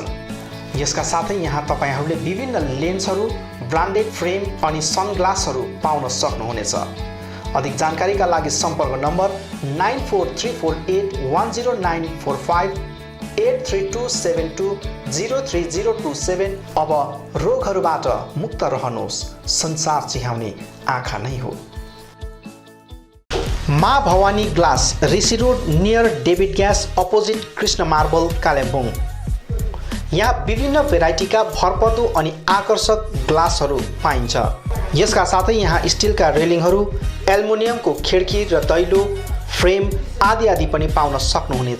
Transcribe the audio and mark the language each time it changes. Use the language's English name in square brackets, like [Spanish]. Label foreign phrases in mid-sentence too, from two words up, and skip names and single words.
[Nepali] यसका साथै यहाँ तपाईहरूले विभिन्न लेन्सहरू, ब्रान्डेड फ्रेम अनि सनग्लासहरू पाउन सक्नुहुनेछ। अधिक जानकारीका लागि सम्पर्क नम्बर 9434810945 8327203027। अब रोगहरूबाट मुक्त रहनुहोस्, संसार चिहाउने आँखा नै हो। माँ भवानी ग्लास, ऋषि रोड नियर डेभिड ग्यास अपोजिट कृष्ण मार्बल, कालिम्पोङ। यहाँ विभिन्न भेराइटीका भरपर्दो अनि आकर्षक ग्लासहरू पाइन्छ। यसका साथै यहाँ स्टिलका रेलिङहरू, एल्युमिनियमको खिड्की र दैलो फ्रेम आदि पनि पाउन सक्नुहुनेछ।